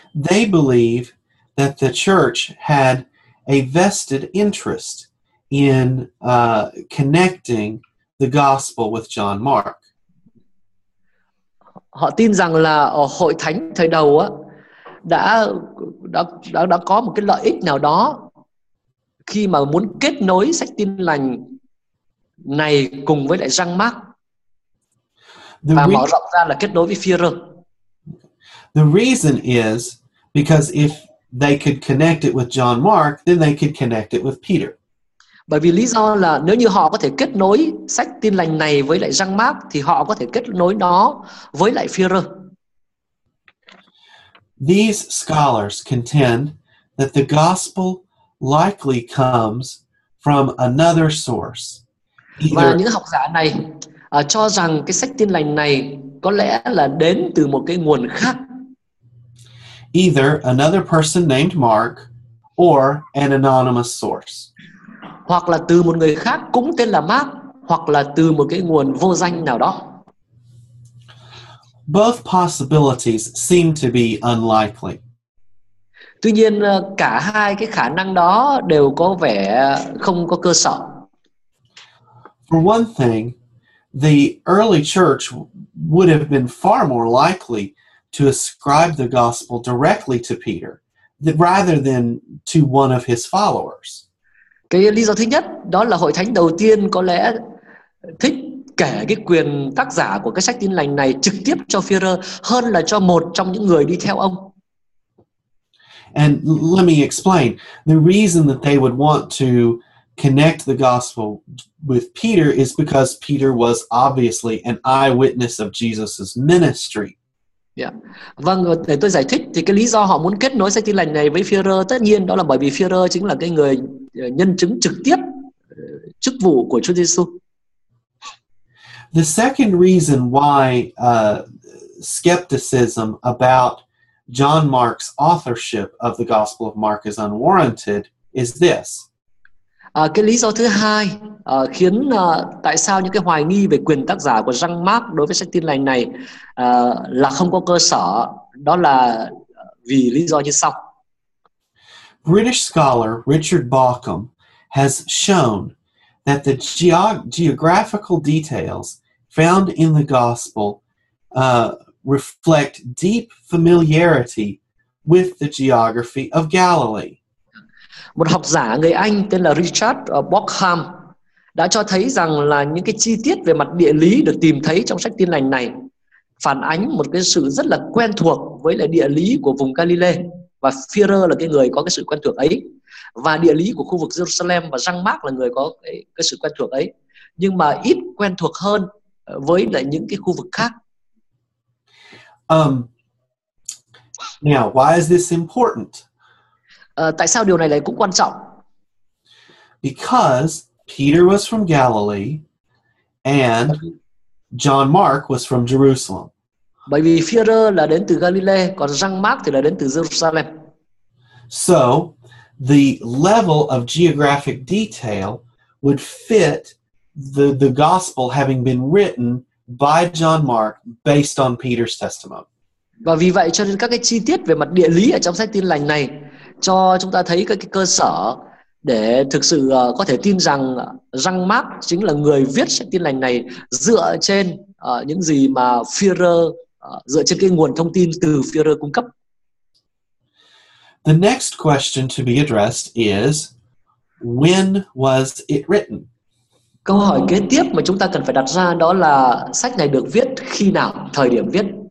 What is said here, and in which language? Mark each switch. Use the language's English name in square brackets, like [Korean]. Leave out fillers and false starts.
[English] They believe that the church had a vested interest in connecting the gospel with John Mark. [Vietnamese] Họ tin rằng là ở hội thánh thời đầu đã có một cái lợi ích nào đó khi mà muốn kết nối sách Tin lành này cùng với lại Jean Mark và mở rộng ra là kết nối với Phi-rơ. [English] The reason is because if they could connect it with John Mark, then they could connect it with Peter. [Vietnamese] Bởi vì lý do là nếu như họ có thể kết nối sách Tin lành này với lại Jean Mark thì họ có thể kết nối nó với lại Phi-rơ. [English] These scholars contend that the gospel likely comes from another source. [Vietnamese] Và những học giả này cho rằng cái sách Tin lành này có lẽ là đến từ một cái nguồn khác. [English] Either another person named Mark or an anonymous source. [Vietnamese] Hoặc là từ một người khác cũng tên là Mark, hoặc là từ một cái nguồn vô danh nào đó. [English] Both possibilities seem to be unlikely. [Vietnamese] Tuy nhiên cả hai cái khả năng đó đều có vẻ không có cơ sở. [English] For one thing, the early church would have been far more likely to ascribe the gospel directly to Peter rather than to one of his followers. [Vietnamese] Cái lý do thứ nhất đó là hội thánh đầu tiên có lẽ thích kể cái quyền tác giả của cái sách Tin lành này trực tiếp cho Phi-rơ hơn là cho một trong những người đi theo ông. [English] And let me explain. The reason that they would want to connect the gospel with Peter is because Peter was obviously an eyewitness of Jesus's ministry. Yeah. [Vietnamese] Vâng, để tôi giải thích thì cái lý do họ muốn kết nối sách Tin lành này với Phi-rơ tất nhiên đó là bởi vì Phi-rơ chính là cái người nhân chứng trực tiếp chức vụ của Chúa Giêsu. [English] The second reason why skepticism about John Mark's authorship of the Gospel of Mark is unwarranted is this. [Vietnamese] Cái lý do thứ hai khiến tại sao những cái hoài nghi về quyền tác giả của Jean Mark đối với sách Tin lành này là không có cơ sở, đó là vì lý do như sau. [English] British scholar Richard Bauckham has shown that the geographical details found in the Gospel reflect deep familiarity with the geography of Galilee. [Vietnamese] Một học giả người Anh tên là Richard Bauckham đã cho thấy rằng là những cái chi tiết về mặt địa lý được tìm thấy trong sách Tin lành này phản ánh một cái sự rất là quen thuộc với lại địa lý của vùng Galilee, và Phi-rơ là cái người có cái sự quen thuộc ấy, và địa lý của khu vực Jerusalem và Jean Mark là người có cái sự quen thuộc ấy, nhưng mà ít quen thuộc hơn với lại những cái khu vực khác. [English] Now, why is this important? [Vietnamese] Tại sao điều này lại cũng quan trọng? [English] Because Peter was from Galilee and John Mark was from Jerusalem. [Vietnamese] Bởi vì Phi-rơ là đến từ Galilee, còn Jean Mark thì là đến từ Jerusalem. [English] So, the level of geographic detail would fit the gospel having been written by John Mark based on Peter's testimony. [Vietnamese] Và vì vậy cho nên các cái chi tiết về mặt địa lý ở trong sách Tin lành này cho chúng ta thấy cái cơ sở để thực sự có thể tin rằng Jean Mark chính là người viết sách Tin lành này dựa trên những gì mà Phi-rơ dựa trên cái nguồn thông tin từ Phi-rơ cung cấp. [English] The next question to be addressed is, when was it written? [Vietnamese] Câu hỏi kế tiếp mà chúng ta cần phải đặt ra đó là sách này được viết khi nào, thời điểm viết.